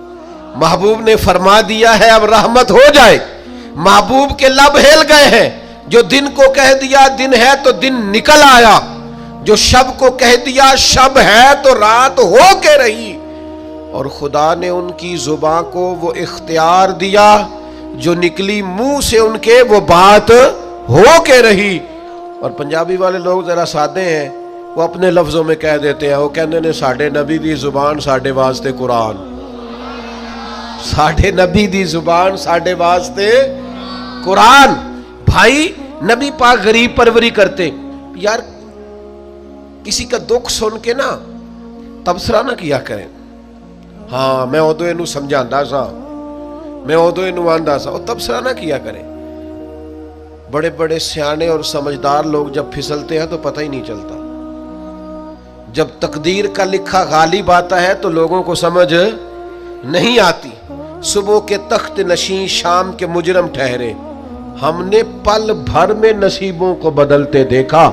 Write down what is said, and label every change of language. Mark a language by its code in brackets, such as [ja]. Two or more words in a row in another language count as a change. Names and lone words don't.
[ur] محبوب نے فرما دیا ہے اب رحمت ہو جائے، محبوب کے لب ہل گئے ہیں، جو دن کو کہہ دیا دن ہے تو دن نکل آیا، جو شب کو کہہ دیا شب ہے تو رات ہو کے رہی، اور خدا نے ان کی زبان کو وہ اختیار دیا جو نکلی منہ سے ان کے وہ بات ہو کے رہی۔ اور پنجابی والے لوگ ذرا سادے ہیں، وہ اپنے لفظوں میں کہہ دیتے ہیں، وہ کہنے نے [pa] ساڑھے نبی دی زبان ساڑھے واسطے قرآن، ساڑھے نبی دی زبان ساڑھے واسطے قرآن۔ [ur] بھائی نبی پاک غریب پروری کرتے، یار کسی کا دکھ سن کے نا تبصرہ نہ کیا کریں، [pa] ہاں میں ادو اینو سمجھاندا سا، میں ادو اینو آندا سا، [ur] وہ تبصرہ نہ کیا کریں۔ بڑے بڑے سیانے اور سمجھدار لوگ جب پھسلتے ہیں تو پتہ ہی نہیں چلتا، جب تقدیر کا لکھا غالب آتا ہے تو لوگوں کو سمجھ نہیں آتی۔ صبح کے تخت نشین شام کے مجرم ٹھہرے، ہم نے پل بھر میں نصیبوں کو بدلتے دیکھا۔